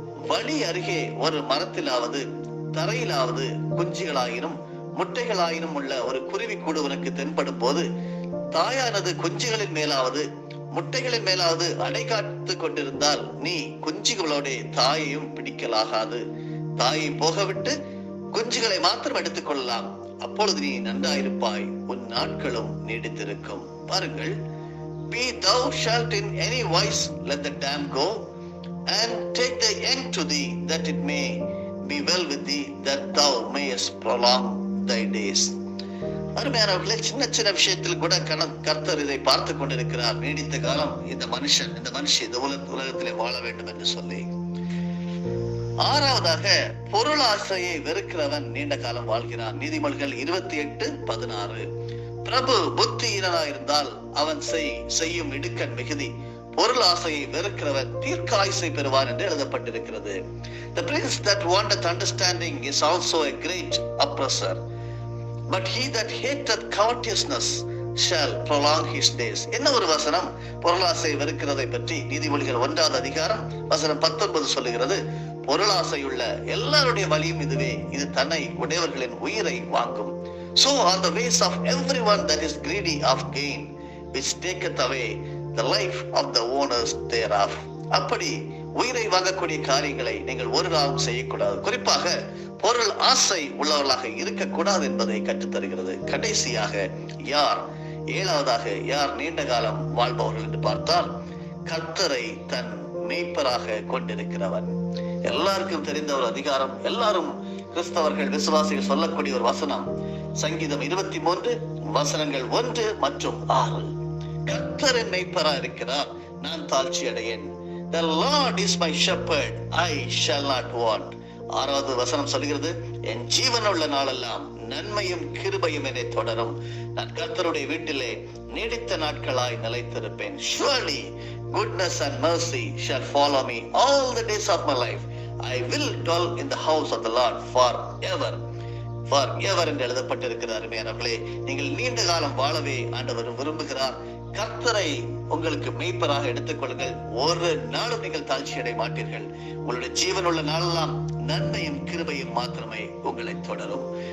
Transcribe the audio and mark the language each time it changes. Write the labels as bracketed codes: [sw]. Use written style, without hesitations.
[ta] வழி அருகே ஒரு மரத்திலாவது தரையிலாவது குஞ்சுகளாயினும் முட்டைகளாயினும் உள்ள ஒரு குருவி கூடு உனக்கு தென்படும் போது தாயானது குஞ்சுகளின் மேலாவது முட்டைகளின் மேலாவது அடை காத்து கொண்டிருந்தால் நீ குஞ்சுகளோட தாயையும் பிடிக்கலாகாது. தாயை போகவிட்டு குஞ்சுகளை மாத்திரம் எடுத்துக் கொள்ளலாம். அப்பொழுது நீ நன்றாயிருப்பாய், உன் நாட்களும் நீடித்திருக்கும். பாருங்கள், [en] be thou shalt in any wise let the dam go, and take the young to thee, that it may be well with thee, that thou mayest prolong thy days. [ta] அருமையானவர்களே, சின்ன சின்ன விஷயத்தில் கூட கர்த்தர் இதை பார்த்து கொண்டிருக்கிறார். நீடித்த காலம் இந்த மனுஷி இந்த உலகத்திலே வாழ வேண்டும் என்று சொல்லி. ஆறாவதாக பொருளாசையை வெறுக்கிறவன் நீண்ட காலம் வாழ்கிறான். நீதிமொழிகள் 28:16. பிரபு புத்தியீனனா இருந்தால் அவன் செய்யும் இடுக்கண் மிகுதி, பொருள் ஆசையை வெறுக்கிறவன் தீர்க்காயுசை பெறுவான் என்று எழுதப்பட்டிருக்கிறது. [en] The prince that wanteth understanding is also a great oppressor, but he that hateth covetousness shall prolong his days. [ta] என்ன ஒரு வசனம் பொருளாசை வெறுக்கிறதை பற்றி நீதிமொழிகள் 1வது அதிகாரம் வசனம் 19 சொல்லுகிறது. பொருளாசையுள்ள எல்லாருடைய வழியும் இதுவே, இது தன்னை உடையவர்களின் உயிரை வாங்கும். [en] So are the ways of everyone that is greedy of gain, which taketh away the life of the owners thereof. [ta] அப்படி உயிரை வாங்கக்கூடிய காரியங்களை நீங்கள் ஒரு நாளும் செய்யக்கூடாது. குறிப்பாக பொருள் ஆசை உள்ளவர்களாக இருக்கக்கூடாது என்பதை கற்றுத்தருகிறது. கடைசியாக ஏழாவதாக யார் நீண்ட காலம் வாழ்பவர்கள் என்று பார்த்தால், கர்த்தரை தன் மேய்ப்பராக கொண்டிருக்கிறவன். எல்லாருக்கும் தெரிந்த ஒரு அதிகாரம், எல்லாரும் கிறிஸ்தவர்கள் விசுவாசிகள் சொல்லக்கூடிய ஒரு வசனம், சங்கீதம் 23 வசனங்கள் 1 மற்றும் 6. கர்த்தர் என் மேய்ப்பராக இருக்கிறார், நான் தாழ்ச்சி அடையேன். [en] The Lord is my shepherd, I shall not want. [ta] 6வது வசனம் சொல்கிறது, என் ஜீவனுள்ள நாளெல்லாம் நன்மையும் கிருபையும் என்னை தொடரும். நான் கர்த்தருடைய வீட்டிலே நீடித்த நாட்களாய் நிலைத்திருப்பேன். [en] Surely goodness and mercy shall follow me all the days of my life. I will dwell in the house of the Lord forever. [ta] Forever என்று எழுதப்பட்டிருக்கிறார். அருமையானவர்களே, நீங்கள் நீண்ட காலம் வாழவே ஆண்டவர் விரும்புகிறார். கர்த்தரை உங்களுக்கு மெய்ப்பராக எடுத்துக்கொள்ளுங்கள். ஒரு நாளும் நீங்கள் தாழ்ச்சி அடைய மாட்டீர்கள். உங்களுடைய ஜீவனுள்ள நாளெல்லாம் நன்மையும் கிருபையும் மாத்திரமே உங்களை தொடரும்.